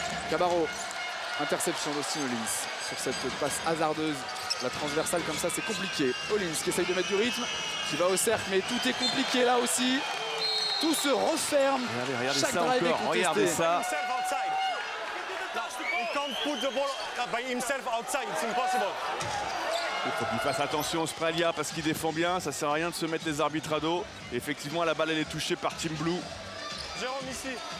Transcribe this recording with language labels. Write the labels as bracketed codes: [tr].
[fr] Cabarro, interception d'Austin Hollins sur cette passe hasardeuse. La transversale comme ça, c'est compliqué. Hollins qui essaye de mettre du rythme, qui va au cercle, mais tout est compliqué là aussi. Tout se referme. Regardez Chaque ça drive est encore, contesté. regardez ça. [en] Himself outside. No, he can't put the ball by himself outside. It's impossible. [fr] Il faut qu'il fasse attention au Spralia parce qu'il défend bien. Ça sert à rien de se mettre les arbitres à dos. Et effectivement, la balle elle est touchée par Team Blue. Jérôme ici.